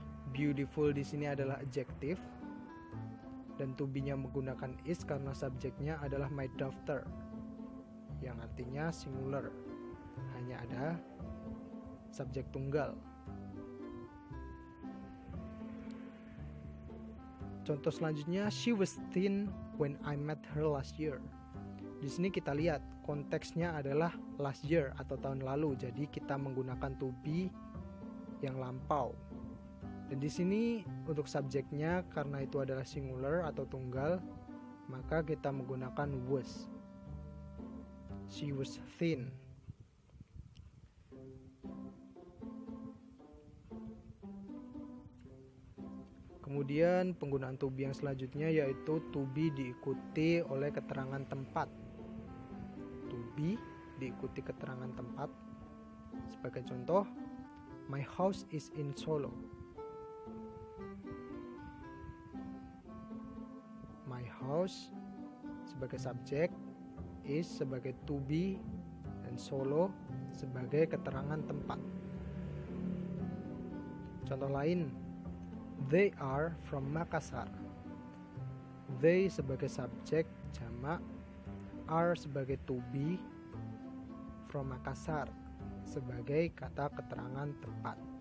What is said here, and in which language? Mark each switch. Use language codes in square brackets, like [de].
[id] Beautiful di sini adalah adjective dan to be-nya menggunakan is karena subjeknya adalah my daughter yang artinya singular. Hanya ada subjek tunggal. Contoh selanjutnya, [en] she was thin when I met her last year. [id] Di sini kita lihat konteksnya adalah last year atau tahun lalu, jadi kita menggunakan to be yang lampau. Dan di sini untuk subjeknya karena itu adalah singular atau tunggal, maka kita menggunakan was. [en] She was thin. [id] Kemudian penggunaan to be yang selanjutnya yaitu to be diikuti oleh keterangan tempat. [en] To be [id] diikuti keterangan tempat. Sebagai contoh, [en] my house is in Solo. [id] My house sebagai subjek, is sebagai to be, dan Solo sebagai keterangan tempat. Contoh lain, [en] they are from Makassar. [id] They sebagai subjek jamak, are sebagai to be, from Makassar sebagai kata keterangan tempat.